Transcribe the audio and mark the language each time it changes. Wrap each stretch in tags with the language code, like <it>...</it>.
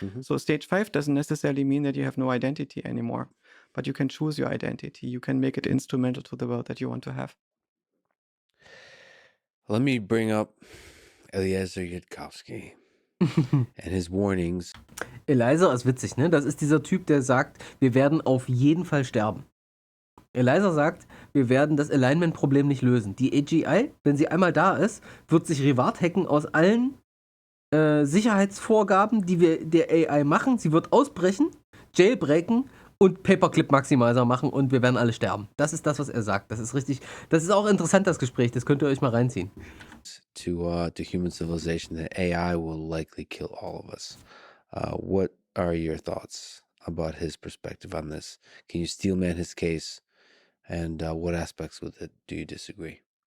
<en>So stage 5 doesn't necessarily mean that you have no identity anymore, but you can choose your identity. You can make it instrumental to the world that you want to have. Let me bring up Eliezer Yudkowsky and his warnings.</en> <de>Eliezer ist witzig, ne? Das ist dieser Typ, der sagt, wir werden auf jeden Fall sterben. Eliezer sagt, wir werden das Alignment-Problem nicht lösen. Die AGI, wenn sie einmal da ist, wird sich Reward hacken aus allen Sicherheitsvorgaben, die wir der AI machen. Sie wird ausbrechen, jailbreaken und Paperclip-Maximizer machen, und wir werden alle sterben. Das ist das, was er sagt. Das ist richtig. Das ist auch interessant, das Gespräch. Das könnt ihr euch mal reinziehen.</de> <en>To human civilization, that AI will likely kill all of us. What are your thoughts about his perspective on this? Can you steelman his case? And what aspects with it do you disagree?</en>